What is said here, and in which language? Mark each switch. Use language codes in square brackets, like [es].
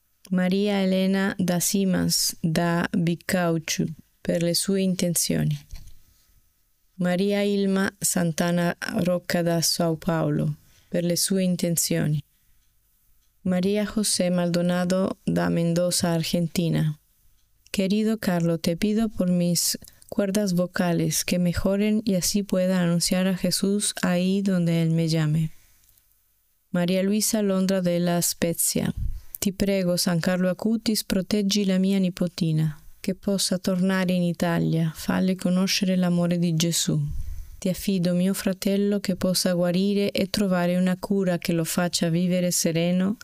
[it] María Elena da Simas da Bicaucho, per le sue intenzioni. María Ilma Santana Rocca da Sao Paulo, per le sue intenzioni. María José Maldonado da Mendoza, Argentina. [es] Querido Carlo, te pido por mis cuerdas vocales que mejoren y así pueda anunciar a Jesús ahí donde Él me llame. [it] María Luisa Londra de La Spezia. Ti prego, San Carlo Acutis, proteggi la mia nipotina, che possa tornare in Italia, falle conoscere l'amore di Gesù. Ti affido mio fratello che possa guarire e trovare una cura che lo faccia vivere sereno.